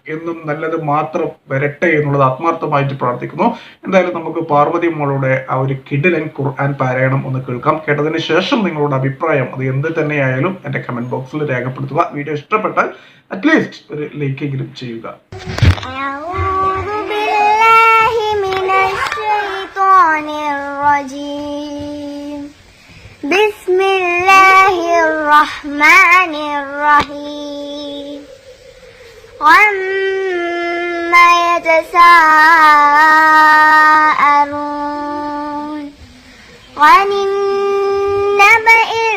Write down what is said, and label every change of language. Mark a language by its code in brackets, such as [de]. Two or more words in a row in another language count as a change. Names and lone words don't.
[ml] എന്നും നല്ലത് മാത്രം വരട്ടെ എന്നുള്ളത് ആത്മാർത്ഥമായിട്ട് പ്രാർത്ഥിക്കുന്നു. എന്തായാലും നമുക്ക് പാർവതി മോളുടെ ആ ഒരു കിടിലൻ ഖുർആൻ പാരായണം ഒന്ന് കേൾക്കാം. കേട്ടതിന് ശേഷം നിങ്ങളുടെ അഭിപ്രായം അത് എന്ത് തന്നെയായാലും എന്റെ [en] comment box [ml] രേഖപ്പെടുത്തുക. വീഡിയോ ഇഷ്ടപ്പെട്ടാൽ അറ്റ്ലീസ്റ്റ് ഒരു ലൈക്കെങ്കിലും ചെയ്യുക. [ar] بسم الله الرحمن الرحيم عما يتساءلون عن النبأ